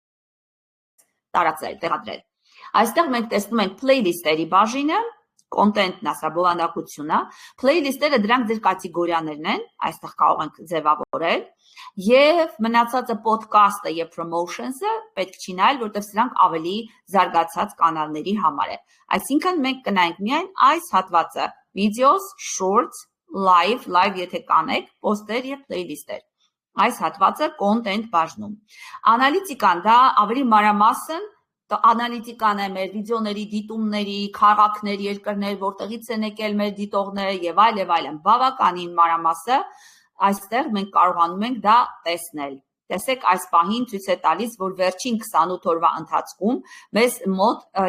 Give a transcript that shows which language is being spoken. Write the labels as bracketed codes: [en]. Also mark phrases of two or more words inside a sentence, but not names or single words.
[hy] տարածել, տեղադրել։ Այստեղ մենք տեսնում ենք playlist-երի բաժինը, content-ն է, սա բովանդակությունն է, playlist-երը դրանք ձեր կատեգորիաներն են, այստեղ կարող ենք ձևավորել, եւ մնացածը podcast-ը եւ promotions-ը պետք չի նայել, որտեղ սրանք ավելի զարգացած կանալների համար է։ Այսինքն մենք կնայենք միայն այս հատվածը, [en] videos, shorts, live [hy] եթե կանեք, post-եր եւ playlist-եր։ Այս հատվածը content բաժնում։ Անալիտիկան դա ավելի մանրամասն անալիտիկան է մեր վիդեոների դիտումների, քաղաքներ, երկրներ, որտեղից են եկել մեր դիտողները եւ այլն, բավականին մանրամասը այստեղ մենք կարողանում ենք դա տեսնել։ Տեսեք, այս պահին ցույց է տալիս, որ վերջին 28 օրվա ընթացքում մեզ մոտ